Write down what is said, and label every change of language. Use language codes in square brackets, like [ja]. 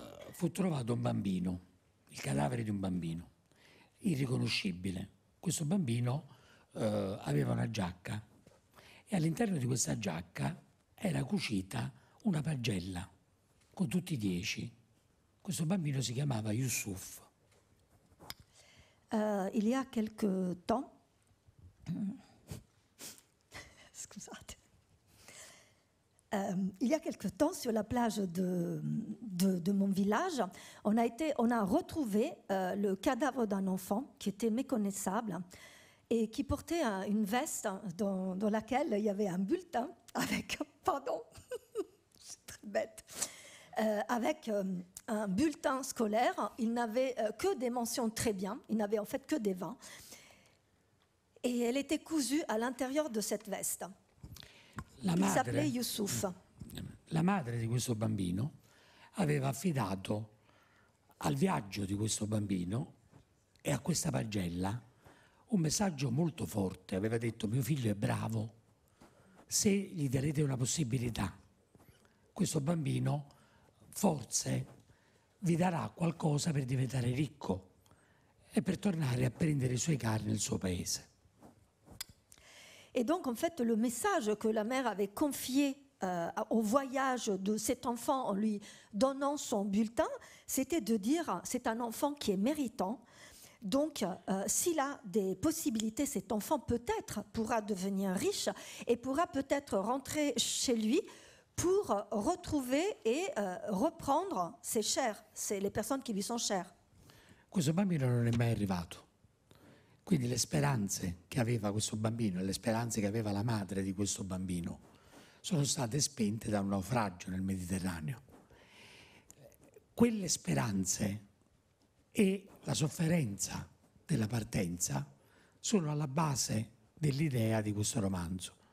[it] fu trovato un bambino, il cadavere di un bambino, irriconoscibile. Questo bambino aveva una giacca e all'interno di questa giacca era cucita una pagella con tutti i 10. Questo bambino si chiamava Yusuf. [fr] Il y a quelque temps, [it] scusate, [fr] il y a quelque temps sur la plage de mon village, on a retrouvé le cadavre d'un enfant qui était méconnaissable et qui portait une veste dans laquelle il y avait un bulletin avec, pardon, c'est très bête, avec un bulletin scolaire. Il n'avait que des mentions très bien, il n'avait en fait que des 20. Et elle était cousue à l'intérieur de cette veste. Il s'appelait Yusuf. [it] La madre di questo bambino aveva affidato al viaggio di questo bambino e a questa pagella un messaggio molto forte. Aveva detto: mio figlio è bravo, se gli darete una possibilità, questo bambino forse vi darà qualcosa per diventare ricco e per tornare a prendere i suoi cari nel suo paese. [fr] Et donc, en fait, le message que la mère avait confié au voyage de cet enfant en lui donnant son bulletin, c'était de dire, c'est un enfant qui est méritant. Donc, s'il a des possibilités, cet enfant peut-être pourra devenir riche et pourra peut-être rentrer chez lui pour retrouver et reprendre ses chers, c'est les personnes qui lui sont chères. [it] Questo bambino non è mai arrivato. Quindi le speranze che aveva questo bambino e le speranze che aveva la madre di questo bambino sono state spente da un naufragio nel Mediterraneo. Quelle speranze e la sofferenza della partenza sono alla base dell'idea di questo romanzo.